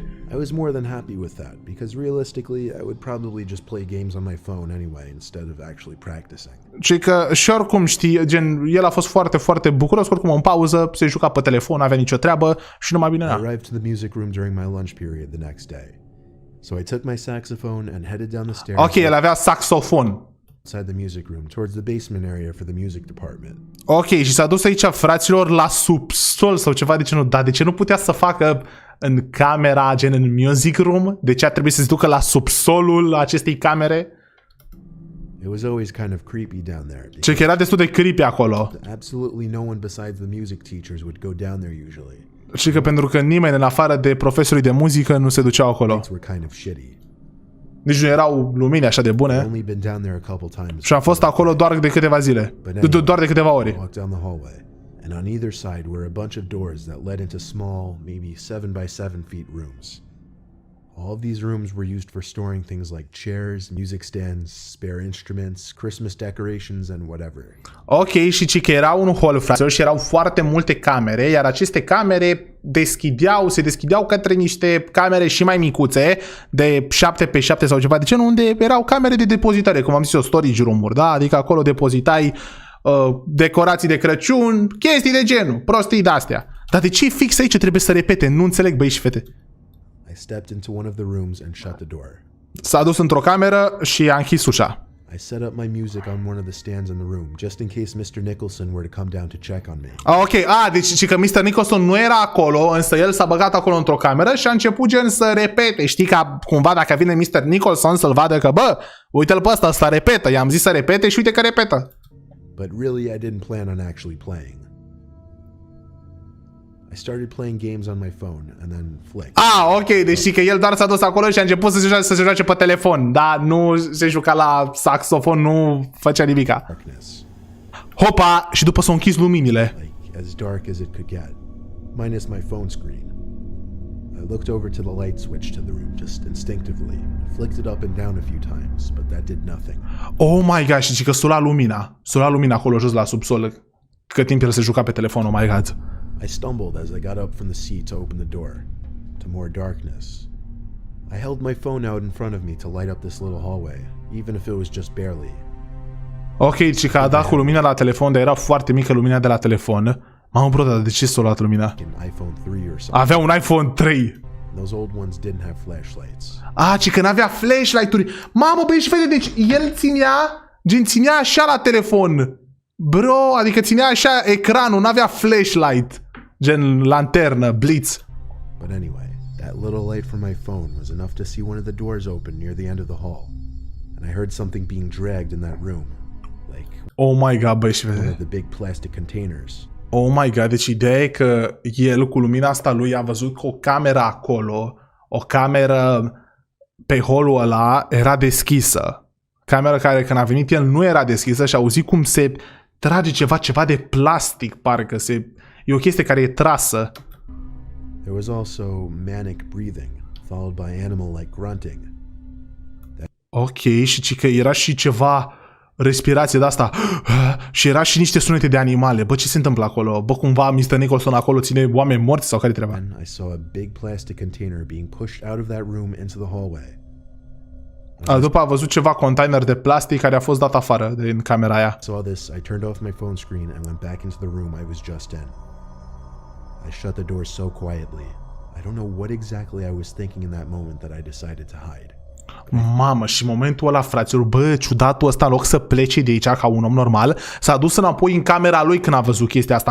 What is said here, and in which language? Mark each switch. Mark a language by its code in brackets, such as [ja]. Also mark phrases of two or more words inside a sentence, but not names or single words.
[en] I was more than happy with that, because realistically, I would probably just play games on my phone anyway, instead of actually practicing. [ro] Și că și oricum știi, gen, el a fost foarte, foarte bucuros, că oricum în pauză se juca pe telefon, n-avea nicio treabă și numai bine [en] I [ro] era. [en] arrived to the music room during my lunch period the next day. So I took my saxophone and headed down the stairs. [ro] Ok, el avea saxofon. [en] Outside the music room, towards the basement area for the music department. [ro] Ok, și s-a dus aici, fraților, la subsol sau ceva de genul. Dar de ce nu putea să facă în camera, gen în [en] music room? [ro] De ce a trebuit să se ducă la subsolul acestei camere? [en] It was always kind of creepy down there. [ro] Ce că era destul de creepy acolo. [en] Absolutely no one besides the music teachers would go down there usually. [ro] Și că pentru că nimeni în afară de profesorii de muzică nu se duceau acolo. [en] Lights were kind of shitty. [ro] Nici nu erau lumini așa de [en] I've [ro] bune. [en] only been down there a couple times. [ro] Și am fost acolo doar de câteva zile. Doar de câteva [en] I [ro] ore. [en] walked down the hallway, and on either side were a bunch of doors that led into small, maybe 7 by 7 feet rooms. All of these rooms were used for storing things like chairs, music stands, spare instruments, Christmas decorations, and whatever. [ro] Ok, și ci că era un hol, fraților, și erau foarte multe camere, iar aceste camere se deschideau către niște camere și mai micuțe, de 7 pe 7 sau ceva de genul, unde erau camere de depozitare, cum am zis eu, [en] storage room-uri, [ro] da? Adică acolo depozitai decorații de Crăciun, chestii de genul, prostii de-astea. Dar de ce fix aici trebuie să repete? Nu înțeleg, băi și fete. [en] I stepped into one of the rooms and shut the door. [ro] S-a dus într-o cameră și a închis ușa. [en] I set up my music on one of the stands in the room, just in case Mr. Nicholson were to come down to check on me. [ro] Ok, deci că Mr. Nicholson nu era acolo, însă el s-a băgat acolo într-o cameră și a început gen să repete. Știi, ca cumva dacă vine Mr. Nicholson să-l vadă că, bă, Uite-l pe ăsta repetă. I-am zis să repete și uite că repetă. [en] But really, I didn't plan on actually playing. I started playing games on my phone and then flicked. [ro] Ah, ok, deci știi că el doar s-a dus acolo și a început să se joace pe telefon. Dar nu se juca la saxofon, nu făcea nimica. [en] Darkness. [ro] Hopa, și după s-au închis luminile. [en] Like as dark as it could get, minus my phone screen. I looked over to the light switch to the room just instinctively, flicked it up and down a few times, but that did nothing. Oh my god, [ro] și că s-a luat lumina. S-a luat lumina acolo jos la subsol. Cât timp el se juca pe telefon, [en] oh my god. I stumbled as I got up from the seat to open the door, to more darkness. I held my phone out in front of me to light up this little hallway, even if it was just barely. [ro] Ok, și că a dat cu lumina la telefon, dar era foarte mică lumina de la telefon. Mamă, bro, dar de ce s-a luat lumina? [en] An iPhone 3 or something. [ro] Avea un iPhone 3. [en] Those old ones didn't have flashlights. [ro] Ah, ci că n-avea flashlight-uri. Mamă, băi, și vede, deci el ținea așa la telefon. Bro, adică ținea așa ecranul, n-avea flashlight. Gen lanternă, blitz. [en] But anyway, that little light from my phone was enough to see one of the doors open near the end of the hall. And I heard something being dragged in that room. Like Oh my god, [ro] băi, și [en] one [ro] vede. [en] of the big plastic containers. Oh my god, [ro] deci ideea e că el cu lumina asta lui a văzut că o cameră acolo, o cameră pe holul ăla era deschisă. Camera care când a venit el nu era deschisă și a auzit cum se trage ceva de plastic, parcă e o chestie care e trasă. [en] There was also manic breathing, followed by animal-like grunting. [ro] Ok, și că era și ceva respirație de asta și era și niște sunete de animale. Bă, ce se întâmplă acolo? Bă, cumva Mr. Nicholson acolo ține oameni morți sau care treaba? [en] Then I saw a big plastic container being pushed out of that room into the hallway. [ro] După a văzut ceva container de plastic care a fost dat afară din camera aia. [en] Saw this, I turned off my phone screen and went back into the room I was just in. I shut the door so quietly. I don't know what exactly I was thinking in that moment that I decided to hide. [ro] Mamă, și momentul ăla, fraților, bă, ciudatul ăsta, în loc să plece de aici ca un om normal, s-a dus înapoi în camera lui când a văzut chestia asta.